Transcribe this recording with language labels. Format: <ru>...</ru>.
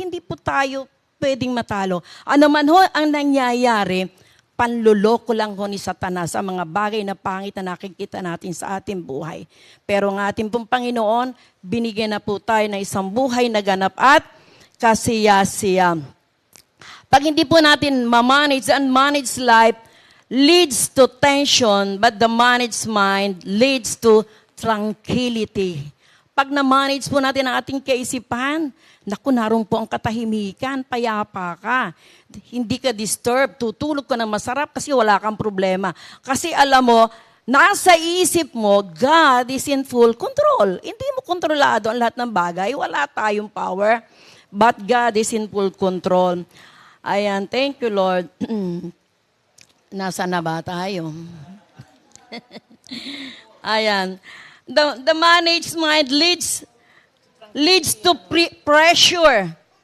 <tl>Hindi po tayo pwedeng matalo. Ano man ho ang nangyayari, panluloko lang ho ni Satanas sa mga bagay na pangit na nakikita natin sa ating buhay. Pero ang ating pong Panginoon, binigyan na po tayo ng isang buhay na ganap at kasiyasiya. Pag hindi po natin ma-manage,</tl> <en>unmanaged life leads to tension, but the managed mind leads to tranquility.</en> <tl>Pag na-manage po natin ang ating kaisipan, naku, naroon po ang katahimikan, payapa ka. Hindi ka disturbed, tutulog ka ng masarap kasi wala kang problema. Kasi alam mo, nasa isip mo,</tl> <en>God is in full control.</en> <tl>Hindi mo kontrolado ang lahat ng bagay, wala tayong power.</tl> <en>But God is in full control. Ayan, thank you Lord.</en> <tl>Nasaan na ba tayo?</tl> <en>Ayan. The managed mind leads to pressure.</en>